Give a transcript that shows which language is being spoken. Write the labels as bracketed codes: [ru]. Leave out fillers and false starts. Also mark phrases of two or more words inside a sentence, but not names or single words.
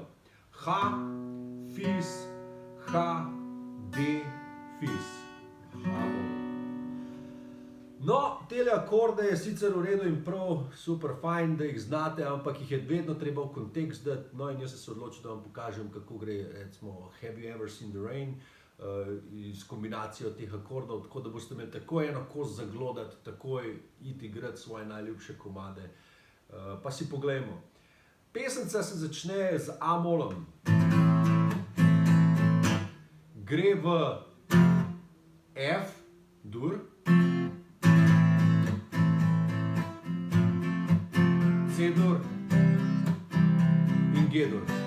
[sl] H, fis, H, D, fis. H-mol. No, tele akorde je sicer v redu in prav, super fajn, da jih znate, ampak jih je vedno treba v kontekst dati. No, in jaz sem se odločil, da vam pokažem, kako gre, recimo, [en] Have you ever seen the rain, [sl] s kombinacijo teh akordov, tako da boste imeli takoj eno kost zaglodati, takoj iti igrati svoje najljubše komade. Pa si poglejmo. Pesemca se začne z A-molom. Gre v F, dur, C-dur in G-dur.